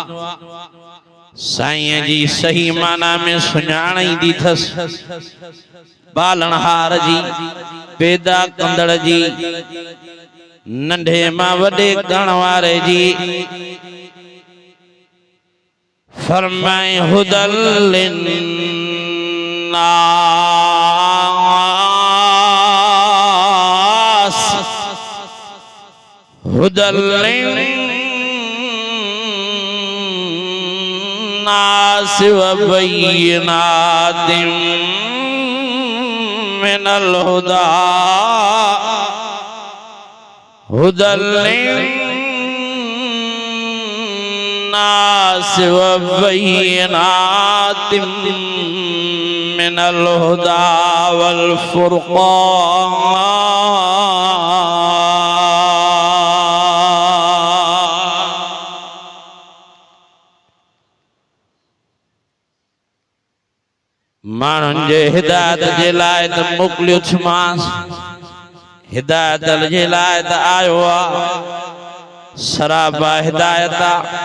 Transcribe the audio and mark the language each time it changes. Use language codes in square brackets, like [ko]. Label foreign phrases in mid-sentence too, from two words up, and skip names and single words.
[sd] साईं जी सही माना में सुञाण ईंदी अथसि, पालनहार जी, पैदा कंदड़ जी, नंढे मां वॾे करण वारे जी। [ar] फरमाए هدى للناس، هدى للناس و بينات من الهدى، هدى للناس و بينات من الهدى و الفرقان. [sd] माण्हुनि जे हिदायत जे लाइ त मोकिलियो छमांसि, हिदायत जे लाइ त आयो आहे, सराबा हिदायत आहे।